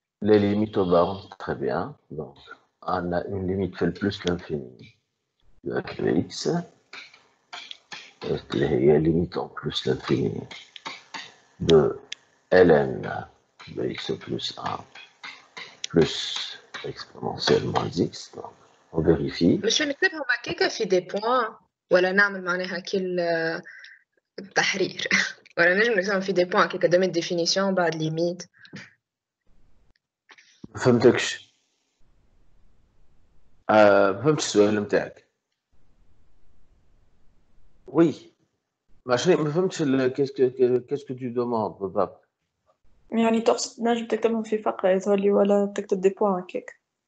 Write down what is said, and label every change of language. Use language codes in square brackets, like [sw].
[fr] Les limites aux bornes, très bien. Donc, on a une limite fait le plus l'infini de f de x. Il y a une limite en plus l'infini de ln de x plus 1 plus exponentielle moins x. Donc, on vérifie. [ar] Monsieur, نكتبهم هكاكا في des points ولا نعمل معناها كل تحرير ولا نجم نكتبهم في des points هكاكا domaine définition بعد limite. ما فهمتكش. ما فهمتش السؤال نتاعك. [fr] وي. [ar] ما فهمتش [fr] qu'est-ce que tu demandes [ar] بالضبط. يعني تقصد نجم تكتبهم في فقرة يظهر لي ولا تكتب دي بوان هكاك؟